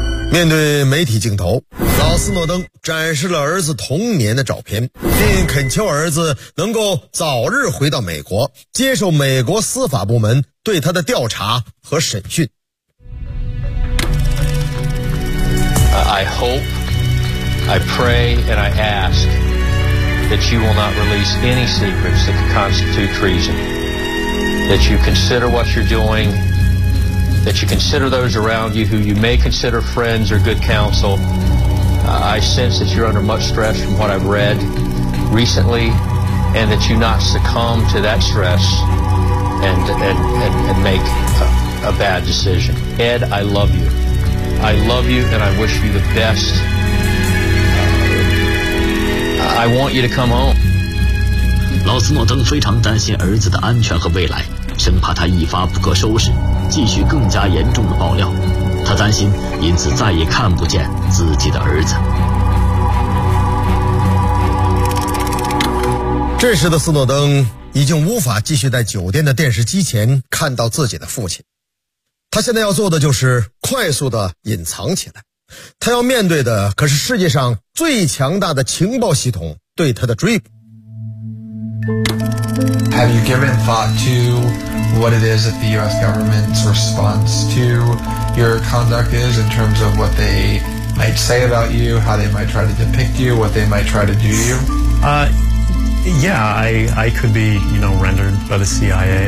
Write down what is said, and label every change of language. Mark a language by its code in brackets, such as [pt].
[zh] 面对媒体镜头，老斯诺登展示了儿子童年的照片，并恳求儿子能够早日回到美国，接受美国司法部门对他的调查和审讯。 [en] I hope, I pray, and I ask that you will not release any secrets that could constitute treason. That you consider what you're doing, that you consider those around you who you may consider friends or good counsel. I sense that you're under much stress from what I've read recently, and that you not succumb to that stress and make a bad decision. Ed, I love you. I love you and I wish you the best. I want you to come home. [zh] 老斯诺登非常担心儿子的安全和未来，生怕他一发不可收拾，继续更加严重的爆料。他担心因此再也看不见自己的儿子。这时的斯诺登已经无法继续在酒店的电视机前看到自己的父亲。他现在要做的就是快速地隐藏起来，他要面对的可是世界上最强大的情报系统对他的追捕。 [en] Have you given thought to what it is that the U.S. government's response to your conduct is in terms of what they might say about you, how they might try to depict you, what they might try to do to you? Yeah, I could be, you know, rendered by the CIA.